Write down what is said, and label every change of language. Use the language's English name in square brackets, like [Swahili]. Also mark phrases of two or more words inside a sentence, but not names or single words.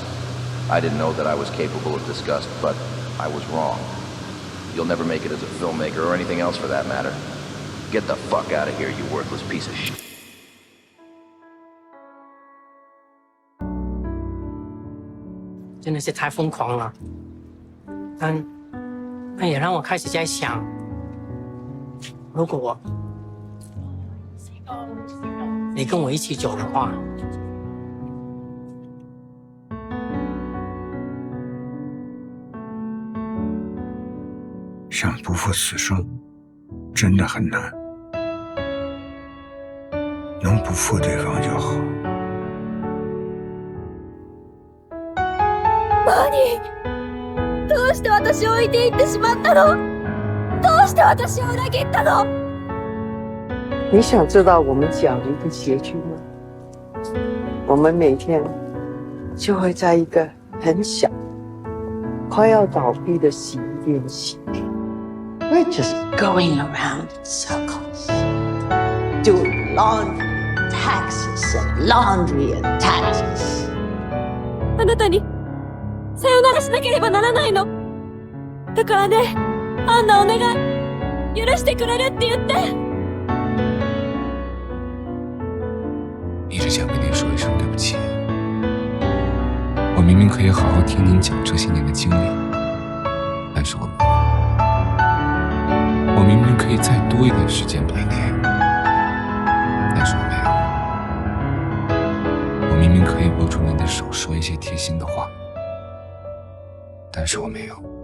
[English] I didn't know that I was capable of disgust, but I was wrong. You'll never make it as a filmmaker or anything else for that matter. Get the fuck out of here, you worthless piece of shit. [Chinese] 真的是太疯狂了，那也让我开始在想，如果你跟我一起走的话，想不负此生，真的很难。能不负对方就好。 [Japanese] 何？どうして私を置いていってしまったの？どうして私を裏切ったの？ [Chinese] 你想知道我们讲的一个结局吗？我们每天就会在一个很小、快要倒闭的洗衣店洗。 [English] We're just going around in circles, doing laundry, taxes, and laundry and taxes. [Japanese] あなたにさよならしなければならないの。だからね、アンナお願い、許してくれるって言って。 [Chinese] 一直想跟您说一声对不起。我明明可以好好听您讲这些年的经历，但是我没有。我明明可以再多一点时间陪您，但是我没有。我明明可以握住您的手，说一些贴心的话， 但是我没有。